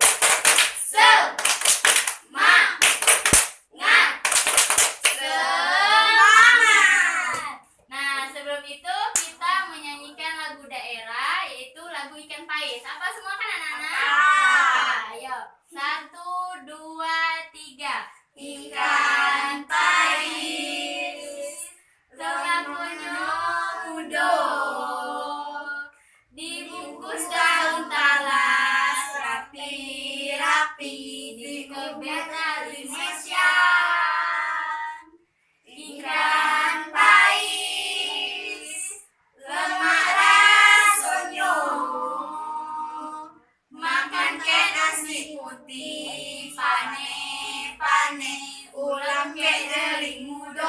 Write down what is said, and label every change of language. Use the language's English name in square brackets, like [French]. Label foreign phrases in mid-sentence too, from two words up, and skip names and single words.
[Indonesian] Semangat. Semangat. Nah, sebelum itu kita menyanyikan lagu daerah, yaitu lagu Ikan Pais. Apa semua kan anak-anak? Ayo. 1, 2, 3. [Jambi Malay] Ikan pais tengah mudo, dibungkus daun talas, rapi-rapi dikebet tali mesian. Ikan pais lemak rasonyo, makan ke nasi putih, pane ulam ke deling mudo.